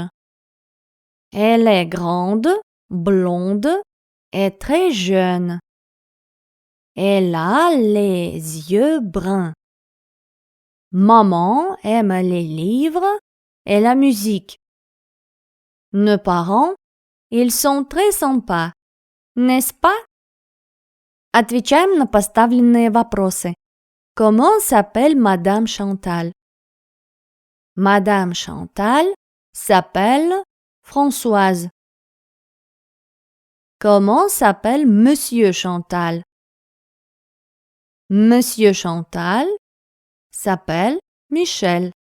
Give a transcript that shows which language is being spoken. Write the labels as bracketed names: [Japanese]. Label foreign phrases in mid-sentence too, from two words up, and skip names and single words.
[French] Elle est grande, blonde et très jeune. Elle a les yeux bruns. Maman aime les livres et la musique. Nos parents, ils sont très sympas, n'est-ce pas? [Russian] Отвечаем на поставленные вопросы. [French] Comment s'appelle Madame Chantal? Madame Chantal s'appelle Françoise. Comment s'appelle Monsieur Chantal? Monsieur Chantal s'appelle Michel.